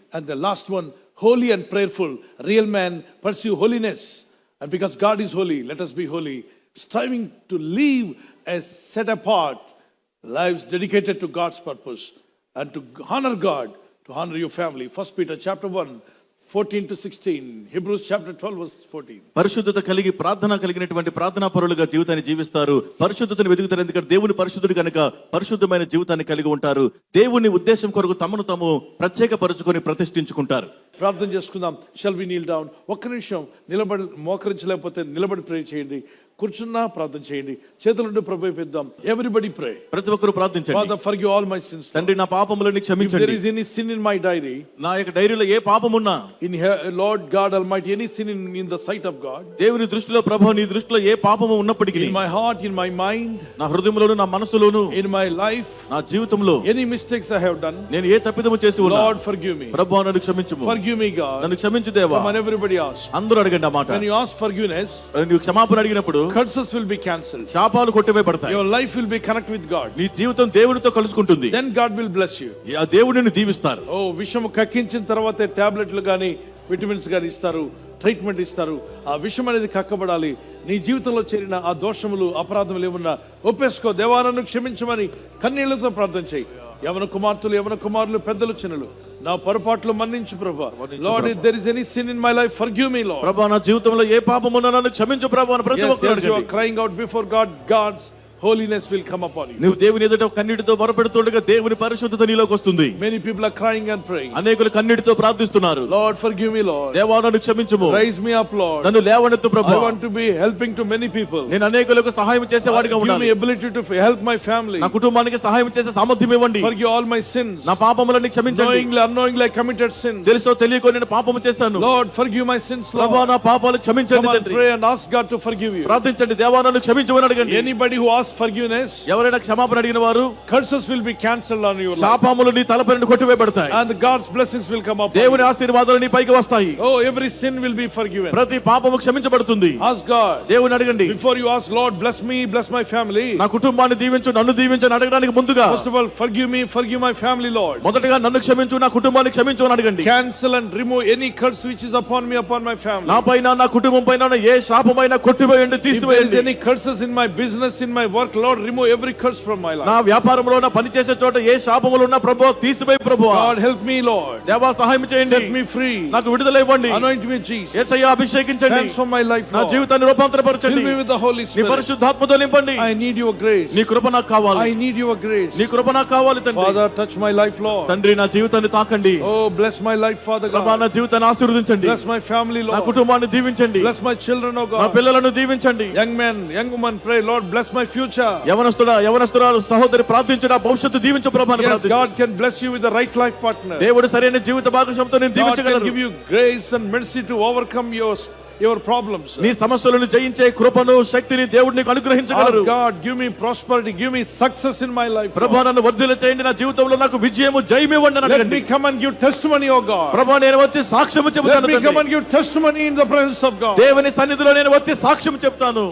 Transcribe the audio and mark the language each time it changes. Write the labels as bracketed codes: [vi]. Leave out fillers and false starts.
[en] And the last one, holy and prayerful. Real man pursue holiness, and because God is holy, let us be holy, striving to live as set apart lives dedicated to God's purpose and to honor God, to honor your family. 1 Peter chapter 1 14 to 16, Hebrews chapter 12 verse 14. [te] పరిశుద్ధత కలిగి ప్రార్థన కలిగినటువంటి ప్రార్థనా పరులుగా జీవితాన్ని జీవిస్తారు. పరిశుద్ధతను వెతుకుతారు, ఎందుకంటే దేవుని పరిశుద్ధుడు కనుక పరిశుద్ధమైన జీవితాన్ని కలిగి ఉంటారు. దేవుని ఉద్దేశం కొరకు తమను తాము ప్రత్యేకపరుచుకొని ప్రతిష్ఠించుకుంటారు. ప్రార్థన చేసుకుందాం. [en] Shall we kneel down. [te] ఒక్క నిమిషం నిలబడి, మోకరించలేకపోతే నిలబడి ప్రే చేయండి, కూర్చున్నా ప్రార్థన చేయండి. చేతులుండి ప్రభు పెద్దాం. [en] Everybody pray. [te] ప్రతి ఒక్కరు ప్రార్థించండి. [en] Father forgive all my sins. [te] తండ్రి నా పాపములను క్షమించండి. [en] If there is any sin in my diary, [te] నా యొక్క డైరీలో ఏ పాపం ఉన్నా, [en] in Lord God Almighty, any sin in the sight of God, [te] దేవుని దృష్టిలో ప్రభువు నీ దృష్టిలో ఏ పాపము ఉన్నప్పటికీ, [en] in my heart, in my mind, [te] నా హృదయంలోను నా మనసులోను, [en] in my life, [te] నా జీవితంలో [en] any mistakes I have done, [te] నేను ఏ తప్పిదము చేసి ఉన్నా, [en] Lord forgive me. [te] ప్రభువు నన్ను క్షమించుము. [en] Forgive me God. [te] నన్ను క్షమించు దేవా. [en] Come on, everybody ask. [te] అందరూ అడగండి ఆ మాట. [en] When you ask forgiveness, [te] నువ్వు క్షమాపణ అడిగినప్పుడు [en] curses will be cancelled. [te] శాపాలు కొట్టివేయబడతాయి. [en] Your life will be connected with God. [te] నీ జీవితం దేవునితో కలుసుకుంటుంది. [en] Then God will bless you. [te] ఆ దేవుడు నిన్ను దీవిస్తారు. ఓ విషము కక్కించిన తర్వాతే టాబ్లెట్లు కానీ విటమిన్స్ కానీ ఇస్తారు, ట్రీట్మెంట్ ఇస్తారు. ఆ విషం అనేది కక్కబడాలి. నీ జీవితంలో చేరిన ఆ దోషములు అపరాధములు ఏమన్నా ఒప్పేసుకో. దేవాలను క్షమించమని కన్నీళ్లతో ప్రార్థన చేయి. యవన కుమార్తెలు, యవన కుమారులు, పెద్దలు, చిన్నలు, నా పొరపాట్లు మన్నించు ప్రభువా. [en] Lord, if there is any sin in my life, forgive me Lord. [te] ప్రభువా, నా జీవితంలో ఏ పాపం ఉన్నా నన్ను క్షమించు ప్రభువా అని ప్రతి ఒక్కరు అడగండి. [en] You are crying out before God, God's holiness will come upon you. [te] నువ్వు దేవుని ఎదుట కన్నీటితో మొరపెడుతుండగా దేవుని పరిశుద్ధత నీలోకి వస్తుంది. [en] Many people are crying and praying. [te] అనేకులు కన్నీటితో ప్రార్థిస్తున్నారు. [en] Lord, forgive me, Lord. [te] దేవా, నన్ను క్షమించుము. [en] Raise me up, Lord. [te] నన్ను లేవనెత్తు ప్రభువా. [en] I want to be helping to many people. [te] నేను అనేకులకు సహాయం చేసేవాడిగా [en] Give [te] ఉండాలి. [en] me ability to help my family. [te] నా కుటుంబానికి సహాయం చేసే సామర్థ్యం ఇవ్వండి. [en] Forgive all my sins. [te] నా పాపములను క్షమించండి. [en] Knowingly, unknowingly I committed sin. [te] తెలుసో తెలియకో నేను పాపము చేశాను. [en] Lord, forgive my sins, Lord. [te] ప్రభువా, నా పాపాలు క్షమించండి [en] Come on, [te] తండ్రి. [en] pray and ask God to forgive you. [te] ప్రార్థించండి, దేవా నన్ను క్షమించమని అడగండి. [en] Anybody who asks forgiveness, [te] ఎవరైనా క్షమాపణ అడిగిన వారు, [en] curses will be cancelled on your life. [te] శాపములు నీ తలపై నుండి కొట్టివేయబడతాయి. [en] And God's blessings will come up. [te] దేవుని ఆశీర్వాదాలు నీ పైకి వస్తాయి. [en] Oh, every sin will be forgiven. [te] ప్రతి పాపము క్షమించబడుతుంది. [en] Ask God. [te] దేవుని అడగండి. [en] Before you ask, Lord, bless me, bless my family. [te] నా కుటుంబాన్ని దీవించు, నన్ను దీవించు అని అడగడానికి ముందుగా, [en] First of all, forgive me, forgive my family, Lord. [te] మొదటగా నన్ను క్షమించు, నా కుటుంబాన్ని క్షమించు అని అడగండి. [en] Cancel and remove any curse which is upon me, upon my family. [te] నా పైన, నా కుటుంబం పైన ఏ శాపమైనా కొట్టివేయండి, [en] If there is [te] తీసివేయండి. [en] any curses in my business, in my work, Lord, remove every curse from my life. [te] నా వ్యాపారంలో నా పని చేసే చోట ఏ శాపములు ఉన్నా ప్రభువా తీసివేయి ప్రభువా. [en] God, help me, Lord. [te] దేవా సహాయం చేయండి. [en] Set me free. [te] నాకు విడుదల ఇవ్వండి. [en] Anoint me, Jesus. [te] Yesayya అభిషేకించండి. [en] Transform my life, [te] నా [en] Lord. [te] జీవితాన్ని రూపాంతరపరచండి. [en] Fill me with the Holy [te] నీ [en] Spirit. [te] పరిశుద్ధాత్మతో నింపండి. [en] I need your grace. [te] నీ కృప నాకు కావాలి. [en] I need your grace. [te] నీ కృప నాకు కావాలి తండ్రి. [en] Father, touch my life, Lord. [te] తండ్రి నా జీవితాన్ని తాకండి. [en] Oh, bless my life, Father [te] ప్రభా [en] God. [te] నా జీవితాన్ని ఆశీర్వదించండి. [en] Bless my family, [te] నా [en] Lord. [te] కుటుంబాన్ని దీవించండి. [en] Bless my children, oh [te] నా [en] God. [te] పిల్లలను దీవించండి. [en] Young men, young women, pray, Lord, bless my future. [te] యవనస్తురాలు సహోదరి ప్రార్థించు నా భవిష్యత్తు దీవించు ప్రభాని [en] Yes, [te] ప్రార్థించు. [en] God can bless you with the right life partner. [te] దేవుడు సరైన జీవిత భాగస్వామితో నేను [en] God can [te] దీవించగలరు. [en] give you grace and mercy to overcome your problems. [te] నీ సమస్యలను జయించే కృపను శక్తిని దేవుడు నీకు అనుగ్రహించగలరు. [en] Ask God, give me prosperity, give me success in my life. [te] ప్రభా నన్ను వర్ధిల్ల చేయండి, నా జీవితంలో నాకు విజయము జయమివ్వండి అని [en] Let [te] అడగండి. [en] me come and give testimony, oh God. [te] ప్రభా నేను వచ్చి సాక్ష్యము [en] Let [te] చెబుతాను [en] me come [te] తండ్రి. [en] and give testimony in the presence of God. [te] దేవుని సన్నిధిలో నేను వచ్చి సాక్ష్యం చెప్తాను.